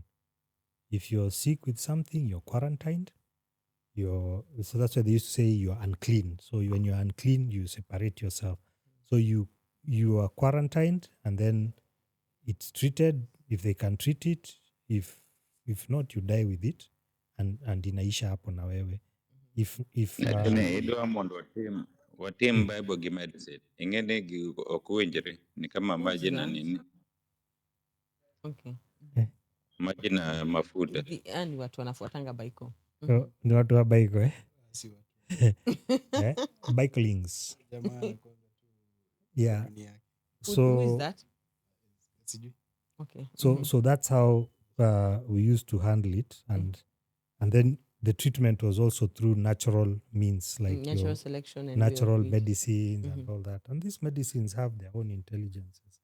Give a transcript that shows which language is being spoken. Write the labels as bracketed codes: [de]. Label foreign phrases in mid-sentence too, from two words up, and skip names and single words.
[en] If you're sick with something, you're quarantined. So that's why they used to say you're unclean. So when you're unclean, you separate yourself. So you are quarantined, and then it's treated if they can treat it. If not, you die with it, and [sw] inaisha hapo na wewe. [en] if [luo] Lakini idwa mondo watim Bible gi medicine. Ing'eni gi ok winjre. [sw] Ni kama [en] What's [sw] maji na [en] that? [sw] nini. [en] Okay. [sw] Maji na mafuta. Ni watu wanafuatanga baiko. so, ni watu wa bike Si watu [en] bikelings. [sw] jamaa anakuanga tu [en] Yeah. [sw] dunia yake. [en] Who is So that? [sw] Sijui. [en] Okay. so that's how we used to handle it, and then the treatment was also through natural means, like Natural your selection and way of natural breed. medicines and all that. And these medicines have their own intelligences.